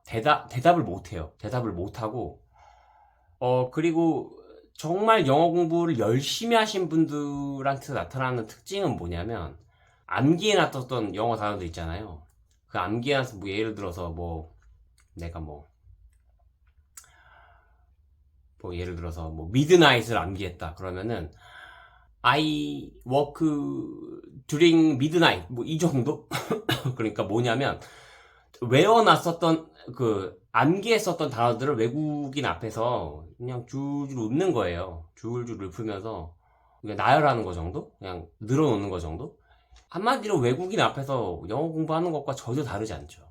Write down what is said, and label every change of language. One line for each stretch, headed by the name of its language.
Korean: 대답을 못 해요. 대답을 못 하고, 그리고 정말 영어 공부를 열심히 하신 분들한테 나타나는 특징은 뭐냐면, 암기해 놨던 영어 단어들 있잖아요. 그 암기해 놔서 뭐 예를 들어서 내가 예를 들어서 미드나잇을 암기했다. 그러면은
English: I work during midnight
Korean: 이 정도? 그러니까 뭐냐면 외워놨었던 암기했었던 단어들을 외국인 앞에서 그냥 줄줄 웃는 거예요. 줄줄 읊으면서 그냥 나열하는 거 정도? 그냥 늘어놓는 거 정도? 한마디로 외국인 앞에서 영어 공부하는 것과 전혀 다르지 않죠.